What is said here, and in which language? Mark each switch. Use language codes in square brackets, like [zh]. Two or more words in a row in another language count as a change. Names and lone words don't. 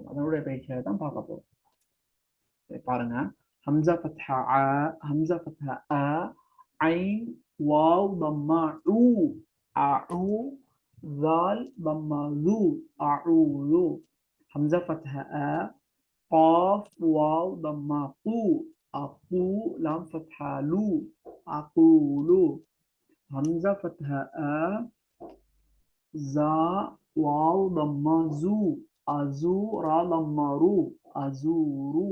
[ta] அதனுடைய பயிற்சியை தான் பார்க்க போறோம். பாருங்க, [ar] همزة فتحة أ، همزة فتحة أ، عين واو ضمة عو، أعو, ذال பம்மா ذو, அஊது. همزة فتحة أ, قاف واو ضمة قو، أقو لام فتحة لو، أقول. همزة فتحة أ، زا واو ضمة زو، أزو را ضمة رو، أزورو.